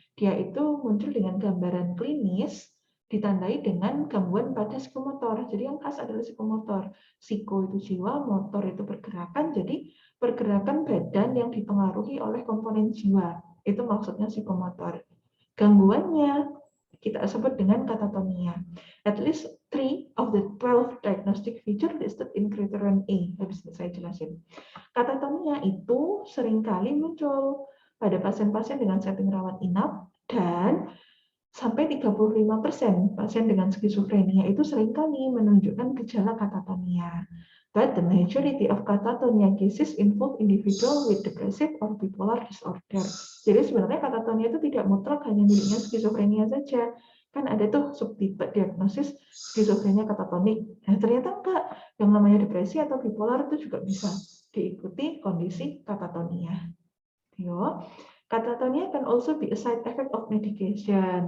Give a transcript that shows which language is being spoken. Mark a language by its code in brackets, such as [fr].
[id] Dia itu muncul dengan gambaran klinis, ditandai dengan gangguan pada psikomotor. Jadi yang khas adalah psikomotor. Psiko itu jiwa, motor itu pergerakan, jadi pergerakan badan yang dipengaruhi oleh komponen jiwa. Itu maksudnya psikomotor. Gangguannya kita sebut dengan katatonia. [en] At least 3 of the 12 diagnostic feature listed in criterion A. [id] Habis saya jelasin. Katatonia itu seringkali muncul pada pasien-pasien dengan setting rawat inap dan sampai 35% pasien dengan skizofrenia itu seringkali menunjukkan gejala katatonia. [en] But the majority of catatonia cases involve individual with depressive or bipolar disorder. [id] Jadi sebenarnya katatonia itu tidak mutlak hanya miliknya skizofrenia saja. Kan ada tuh subtipe diagnosis skizofrenia katatonik. Nah, ternyata enggak. Yang namanya depresi atau bipolar itu juga bisa diikuti kondisi katatonia. Yo. [en] Katatonia can also be a side effect of medication.